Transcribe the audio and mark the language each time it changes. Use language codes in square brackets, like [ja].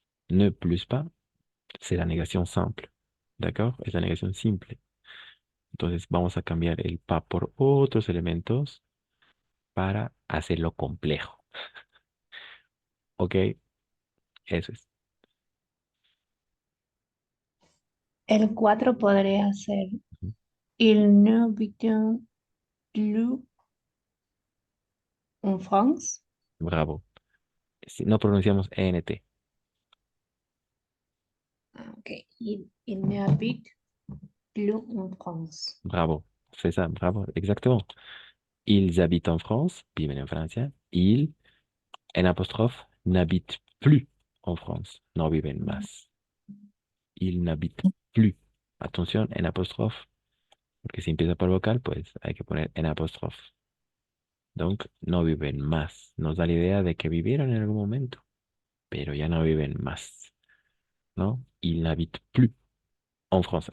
[fr] Ne plus pas, c'est la negación simple. [es] ¿D'accord? Es la negación simple. Entonces vamos a cambiar el pas por otros elementos para hacerlo complejo. ¿Ok? Eso es. El 4 podría ser Ujú. [fr] Il n'habite plus en France. [es] Bravo. Si no pronunciamos ENT. Ah, ok. [fr] Il n'habite plus en France. Bravo. C'est ça, bravo. Exactement. Ils habitent en France, [es] viven en Francia. [fr] Ils, en apostrophe, n'habitent plus en France. [es] No viven más. [fr] Ils n'habitent plus. [es] Atención, en apostrophe, porque si empieza por vocal, pues hay que poner en apostrophe. Donc, no viven más. Nos da la idea de que vivieron en algún momento, pero ya no viven más. ¿No? [fr] Ils n'habitent plus en France.